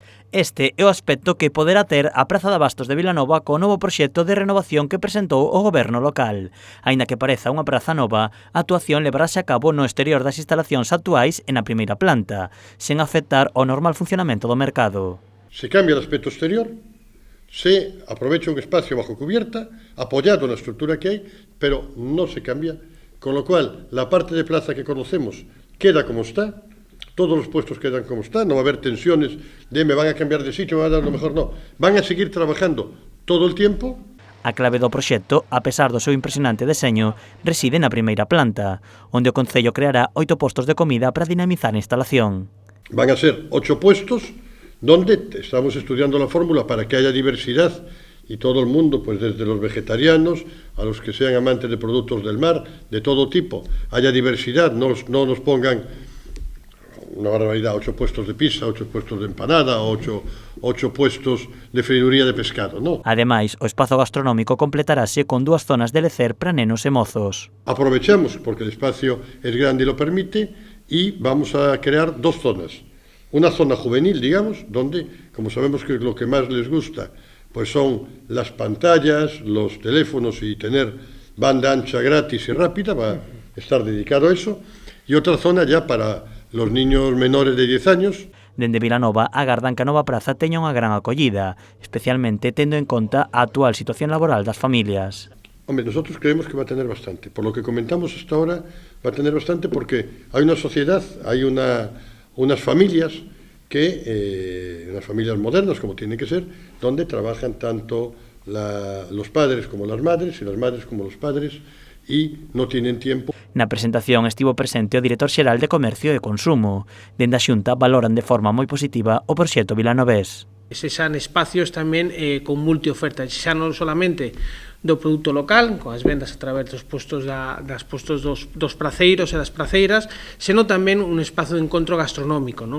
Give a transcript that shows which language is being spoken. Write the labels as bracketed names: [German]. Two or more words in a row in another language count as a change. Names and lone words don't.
[Galician] Este é o aspecto que poderá ter a Praza de Abastos de Vilanova co novo proxecto de renovación que presentou o goberno local. Aínda que pareza unha praza nova, a actuación levarase a cabo no exterior das instalacións actuais e na primeira planta, sen afectar ao normal funcionamento do mercado. [Spanish] Se cambia el aspecto exterior, se aprovecha un espacio bajo cubierta, apoyado en la estructura que hay, pero no se cambia, con lo cual la parte de plaza que conocemos queda como está. Todos los puestos quedan como están, no va a haber tensiones de me van a cambiar de sitio, me van a dar lo mejor, no. Van a seguir trabajando todo el tiempo. [Galician] A clave do proxecto, a pesar do seu impresionante deseño, reside na primeira planta, onde o Concello creará 8 postos de comida para dinamizar a instalación. [Spanish] Van a ser 8 puestos donde estamos estudiando la fórmula para que haya diversidad y todo el mundo, pues desde los vegetarianos a los que sean amantes de productos del mar, de todo tipo, haya diversidad, no nos pongan una barbaridad, 8 puestos de pizza, 8 puestos de empanada, 8 puestos de freiduría de pescado, ¿no? [Galician] Ademais, o espazo gastronómico completarase con 2 zonas de lecer para nenos e mozos. [Spanish] Aprovechamos, porque el espacio es grande y lo permite, y vamos a crear 2 zonas. Una zona juvenil, digamos, donde, como sabemos que lo que más les gusta, pues son las pantallas, los teléfonos y tener banda ancha gratis y rápida, va a estar dedicado a eso, y otra zona ya para los niños menores de 10 años. [Galician] Dende Vilanova agardan que a nova praza teña unha gran acollida, especialmente tendo en conta a actual situación laboral das familias. [Spanish] Hombre, nosotros creemos que va a tener bastante. Por lo que comentamos hasta ahora, va a tener bastante porque hay una sociedad, hay unas familias unas familias modernas, como tienen que ser, donde trabajan tanto los padres como las madres, y las madres como los padres, [Galician] e non tienen tempo. Na presentación estivo presente o director xeral de Comercio e Consumo. Dende a Xunta valoran de forma moi positiva o proxecto vilanovés. Se xan espacios tamén con multioferta, xa non solamente do produto local, con as vendas a través dos postos dos praceiros e das praceiras, senón tamén un espazo de encontro gastronómico, non?